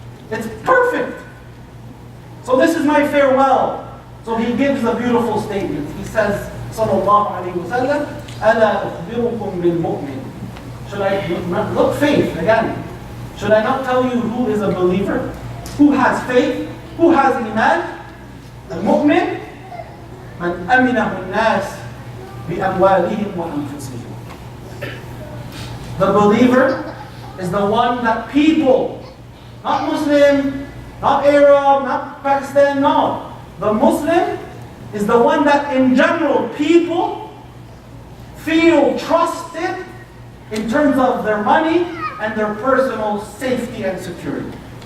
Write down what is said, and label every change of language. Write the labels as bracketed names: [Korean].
[English] It's perfect. So this is my farewell. So he gives a beautiful statement. He says, Sallallahu Alaihi Wasallam, [Arabic] Ala ukhbirukum bil mu'min. [English] Should I look faith again? Should I not tell you who is a believer? Who has faith? Who has iman? [Arabic] المؤمن من أمنه الناس بأموالهم وأنفسهم. [English] The believer is the one that people, not Muslim, not Arab, not Pakistan, no. The Muslim is the one that in general people feel trusted in terms of their money and their personal safety and security.